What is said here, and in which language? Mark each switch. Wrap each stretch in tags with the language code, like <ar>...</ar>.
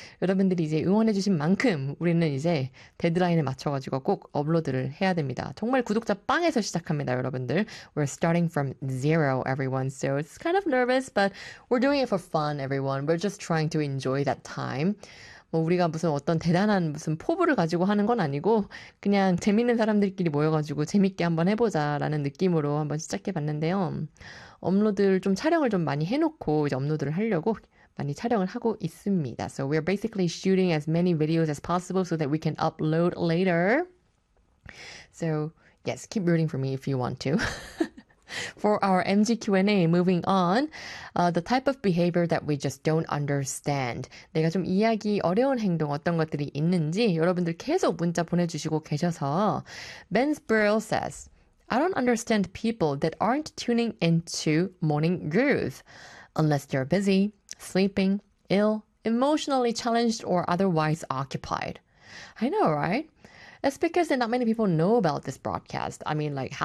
<ko>여러분들이 이제 응원해주신 만큼 우리는 이제 데드라인에 맞춰가지고 꼭 업로드를 해야 됩니다. 정말 구독자 빵에서 시작합니다, 여러분들.</ko> <en>We're starting from zero, everyone. So it's kind of nervous, but we're doing it for fun, everyone. We're just trying to enjoy that time.</en> <ko>뭐 우리가 무슨 어떤 대단한 무슨 포부를 가지고 하는 건 아니고 그냥 재밌는 사람들끼리 모여가지고 재밌게 한번 해보자라는 느낌으로 한번 시작해봤는데요. 업로드를 좀 촬영을 좀 많이 해놓고 이제 업로드를 하려고 많이 촬영을 하고 있습니다.</ko> <en>So we're basically shooting as many videos as possible so that we can upload later. So yes, keep rooting for me if you want to. For our MG Q&A, moving on, the type of behavior that we just don't understand.</en> <ko>내가 좀 이해하기 어려운 행동 어떤 것들이 있는지 여러분들 계속 문자 보내주시고 계셔서</ko> <en>Ben's Burrell says, I don't understand people that aren't tuning into morning groove unless they're busy, sleeping, ill, emotionally challenged, or otherwise occupied. I know, right? That's because not many people know about this broadcast. I mean, like, how?</en>